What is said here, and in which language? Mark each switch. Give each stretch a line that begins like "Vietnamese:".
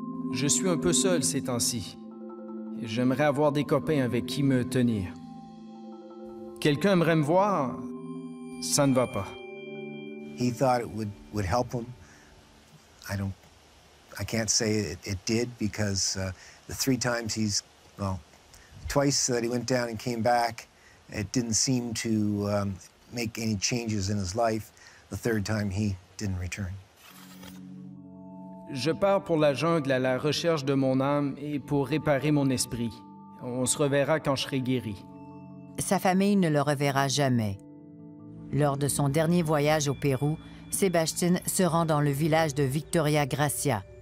French: Je suis un peu seul ces temps-ci. J'aimerais avoir des copains avec qui me tenir. Quelqu'un aimerait me voir, ça ne va pas.
English: He thought it would help him. I can't say it did because the 3 times twice that he went down and came back, it didn't seem to make any changes in his life. The 3rd time he didn't return.
French: Je pars pour la jungle à la recherche de mon âme et pour réparer mon esprit. On se reverra quand je serai guéri. Sa famille ne le reverra jamais. Lors de son dernier voyage au Pérou, Sébastien se rend dans le village de Victoria Gracia.